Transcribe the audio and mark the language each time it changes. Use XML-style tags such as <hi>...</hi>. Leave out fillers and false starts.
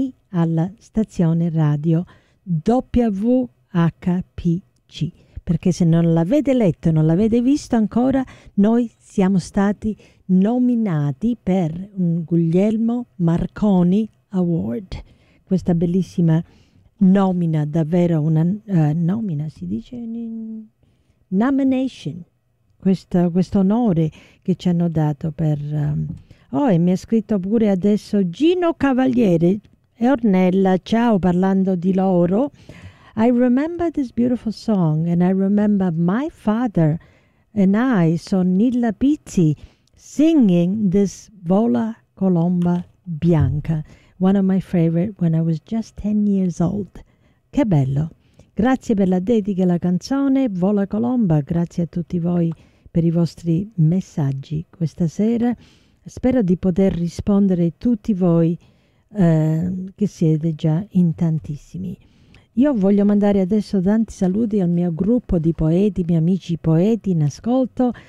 <it>alla stazione radio WHPC, perché se non l'avete letto, non l'avete visto ancora, noi siamo stati nominati per un Guglielmo Marconi Award, questa bellissima nomina, davvero una nomina, si dice</it> <en>in nomination.</en> <it>Questo onore che ci hanno dato per... Oh, e mi ha scritto pure adesso Gino Cavaliere e Ornella, ciao, parlando di loro.</it> <en>I remember this beautiful song and I remember my father and I, Sonilla Pizzi, singing this Vola Colomba Bianca, one of my favorite when I was just 10 years old.</en> <it>Che bello. Grazie per la dedica e la canzone Vola Colomba, grazie a tutti voi per i vostri messaggi questa sera. Spero di poter rispondere tutti voi che siete già in tantissimi. Io voglio mandare adesso tanti saluti al mio gruppo di poeti, miei amici poeti in ascolto.</it>